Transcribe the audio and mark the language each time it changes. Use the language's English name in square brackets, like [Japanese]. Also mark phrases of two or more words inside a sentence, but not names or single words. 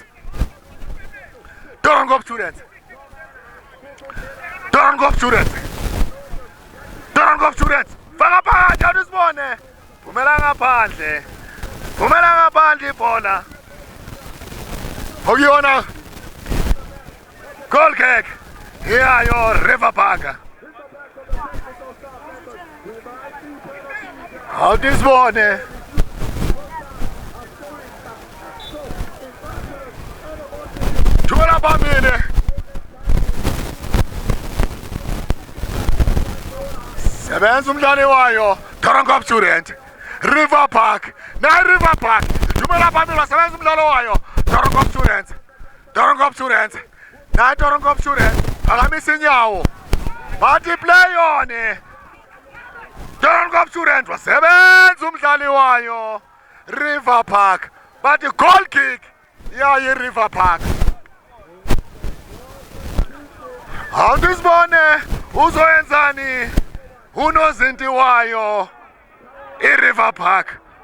[Zulu] Doornkop Students. Doornkop Students. Doornkop Students. Faka phakathi awusibone. Phumela ngaphandle. Phumela ngaphandle ibhola. Okuyona [English] goal kick. [Zulu] Iyayo River Park. Awudizibone. Thumela phambili. Sebenza umdlali wayo Doornkop Students. River Park. Na River Park. Thumela phambili wasebenza umdlalo wayo Doornkop Students. Doornkop Students. Na Doornkop Students. Phakamisa inyawo. Bathi [English] play on. [Zulu] Doornkop Students wasebenza umdlali wayo River Park bathi [English] goal kick [Zulu] ya River Park. Awudizibone uzoyenzani unozinti wayo iRiver Park.